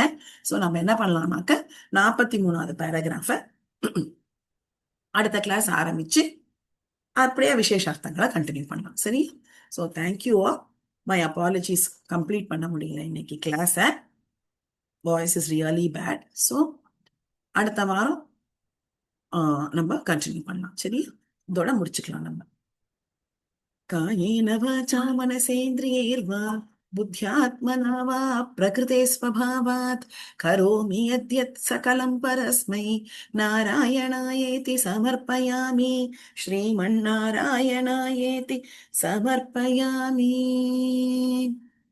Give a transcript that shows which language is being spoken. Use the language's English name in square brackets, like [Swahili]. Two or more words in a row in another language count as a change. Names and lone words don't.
[Tamil] ஸோ நம்ம என்ன பண்ணலாம்னாக்க 43வது பேராகிராஃப அடுத்த கிளாஸ் ஆரம்பிச்சு அப்படியே விசேஷார்த்தங்களை கண்டினியூ பண்ணலாம். [English] சரி? so thank you. my apologies, [Tamil] கம்ப்ளீட் பண்ண முடியல இன்னைக்கு கிளாஸை. [English] voice is really bad. [Tamil] ஸோ அடுத்த வாரம் நம்ம கண்டினியூ பண்ணலாம். சரி, இதோட முடிச்சுக்கலாம் நம்ம. [Sanskrit] कायेन वाचा मनसेन्द्रियैर्वा बुद्ध्यात्मना वा प्रकृते स्वभावात् करोमि यद्यत् सकलं परस्मै नारायणायेति समर्पयामि, श्रीमन्नारायणायेति समर्पयामि.